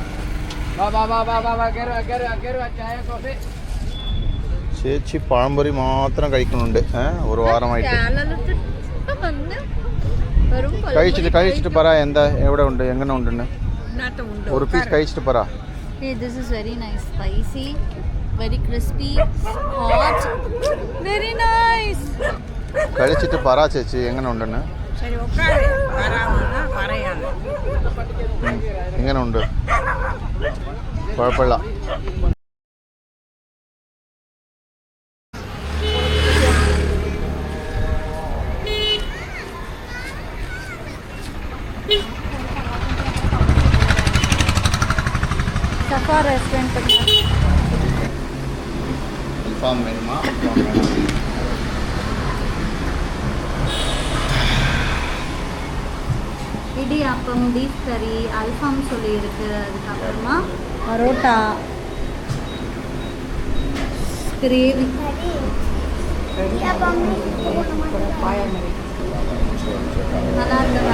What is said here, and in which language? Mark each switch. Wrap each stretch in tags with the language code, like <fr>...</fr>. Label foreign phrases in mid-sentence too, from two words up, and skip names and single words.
<ml>ചേച്ചി പഴംപൊരി മാത്രം കഴിക്കുന്നുണ്ട് ഒരു വാരമായിട്ട്. കഴിച്ചിട്ട് പറ എന്താ എവിടെ ഉണ്ട്, എങ്ങനെ ഉണ്ടെന്ന്. ഒരു പീസ് കഴിച്ചിട്ട് പറ.</ml> <en>This is very nice, spicy, very crispy, hot, very nice.</en> <ml>കഴിച്ചിട്ട് പറ ചേച്ചി എങ്ങനെ ഉണ്ടെന്ന്. എങ്ങനെ ഉണ്ട്? കുഴപ്പമില്ല. സഫാ റെസ്റ്റോറൻറ്റ്</ml> <ta>അൽഫാം വേணுமா? இடியாப்பம், பீஃப் கறி, அல்ஃபாம் சொல்லியிருக்கு. அதுக்கப்புறமா பரோட்டா, கிரேவி, நல்லா இருந்ததா?</ta>